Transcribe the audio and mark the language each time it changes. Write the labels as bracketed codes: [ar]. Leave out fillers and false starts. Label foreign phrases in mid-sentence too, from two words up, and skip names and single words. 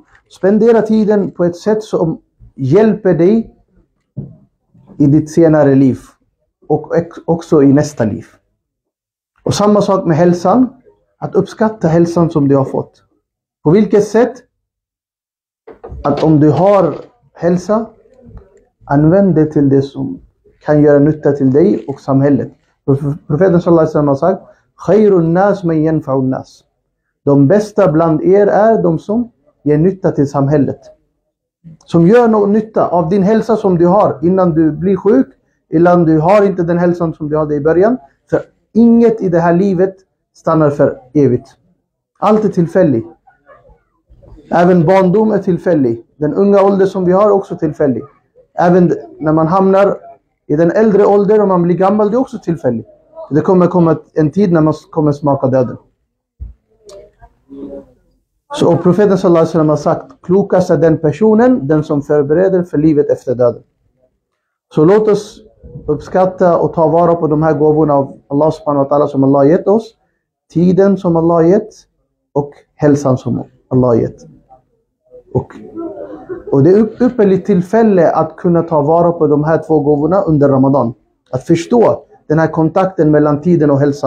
[sv] Spendera tiden på ett sätt som hjälper dig i ditt senare liv och också i nästa liv. Och samma sak med hälsan, att uppskatta hälsan som du har fått. På vilket sätt? Att om du har hälsa, använd det till det som kan göra nytta till dig och samhället. Profeten [ar] صلى الله عليه وسلم [sv] har sagt: [ar] خير الناس من ينفع الناس. [sv] De bästa bland er är de som ger nytta till samhället. Som gör någon nytta av din hälsa som du har innan du blir sjuk. Innan du har inte den hälsan som du hade i början. För inget i det här livet stannar för evigt. Allt är tillfälligt. Även barndom är tillfällig. Den unga ålder som vi har är också tillfällig. Även när man hamnar i den äldre åldern och man blir gammal, det är också tillfälligt. Det kommer komma en tid när man kommer smaka döden. Så profeten [ar] صلى الله عليه وسلم [sv] har sagt, klokast är den personen, den som förbereder för livet efter döden. Så låt oss uppskatta och ta vara på de här gåvorna av [ar] الله سبحانه وتعالى [sv] som Allah har gett oss. Tiden som Allah har gett och hälsan som Allah har gett. Och det är ypperligt tillfälle att kunna ta vara på de här två gåvorna under Ramadan. Att förstå den här kontakten mellan tiden och hälsan.